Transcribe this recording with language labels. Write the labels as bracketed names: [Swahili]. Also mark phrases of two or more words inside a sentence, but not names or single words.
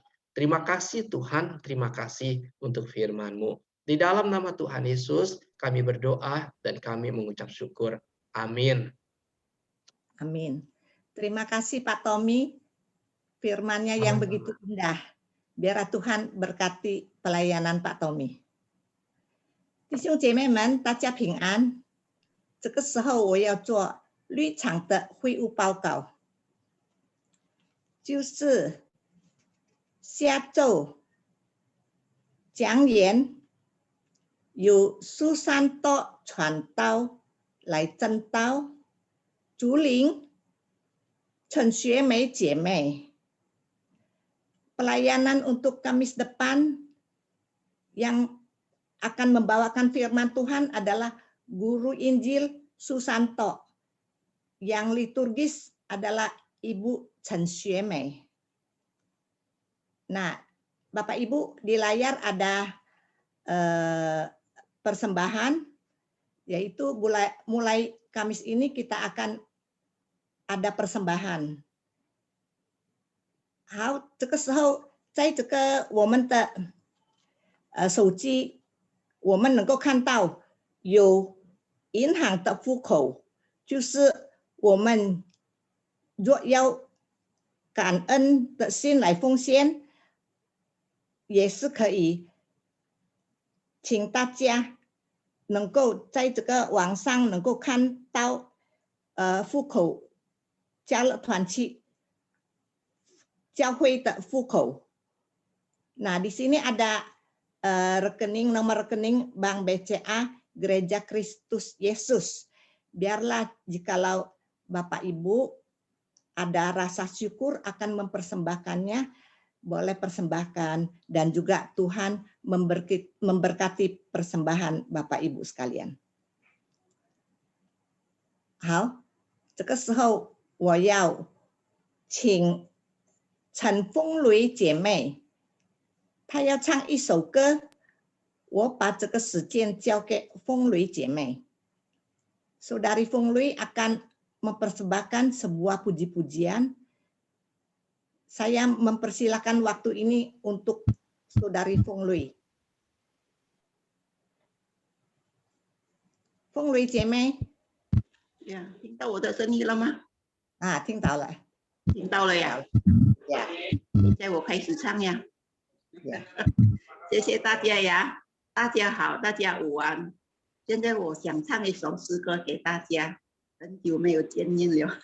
[Indonesian] Terima kasih Tuhan, terima kasih untuk firman-Mu. Di dalam nama Tuhan Yesus, kami berdoa dan kami mengucap syukur. Amin. Amin. Terima kasih Pak Tommy, firman-Nya yang begitu indah. Biar Tuhan berkati pelayanan Pak Tommy. [Chinese] 弟兄姐妹们，大家平安。这个时候我要做绿场的会务报告，就是下周讲员由苏珊多传道来证道，竹林陈学梅姐妹。 [Indonesian] Pelayanan untuk Kamis depan yang akan membawakan firman Tuhan adalah Guru Injil Susanto. Yang liturgis adalah Ibu Chen Xuemei. Nah, Bapak Ibu di layar ada persembahan, yaitu mulai Kamis ini kita akan ada persembahan. [Chinese] 好，这个时候在这个我们的手机，我们能够看到有银行的户口，就是我们若要感恩的心来奉献，也是可以，请大家能够在这个网上能够看到户口加乐团契教会的户口. [Indonesian] Nah, di sini ada nomor rekening Bank BCA Gereja Kristus Yesus. Biarlah jikalau Bapak Ibu ada rasa syukur akan mempersembahkannya, boleh persembahkan, dan juga Tuhan memberkati persembahan Bapak Ibu sekalian. [Chinese] 好，这个时候我要请陈风雷姐妹，她要唱一首歌，我把这个时间交给风雷姐妹。 [Indonesian] Saudari Funglui akan mempersembahkan sebuah puji-pujian. Saya mempersilakan waktu ini untuk Saudari Funglui. [Chinese] Funglui 姐妹，听到我的声音了吗？听到了。听到了呀。现在我开始唱呀。谢谢大家呀，大家好，大家午安。现在我想唱一首诗歌给大家，很久没有见面了。